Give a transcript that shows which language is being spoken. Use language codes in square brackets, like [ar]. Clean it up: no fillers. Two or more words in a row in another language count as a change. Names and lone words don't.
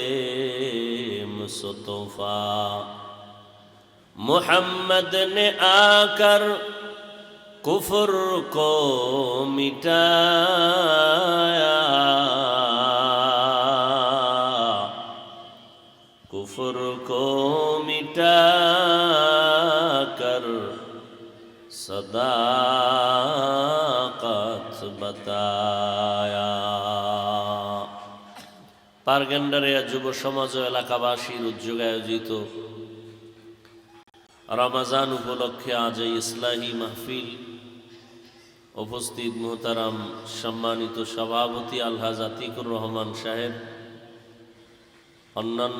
[ur] مصطفیٰ محمد نے آ کر کفر کو مٹایا کفر کو مٹا کر صداقت بتایا [bn] পারগেন্ডারিয়া যুব সমাজ ও এলাকাবাসীর উদ্যোগে আয়োজিত রমজান উপলক্ষে আজ এই ইসলাহি মাহফিল উপস্থিত মোহতারাম সম্মানিত সভাপতি আলহাজ আতিকুর রহমান সাহেব, অন্যান্য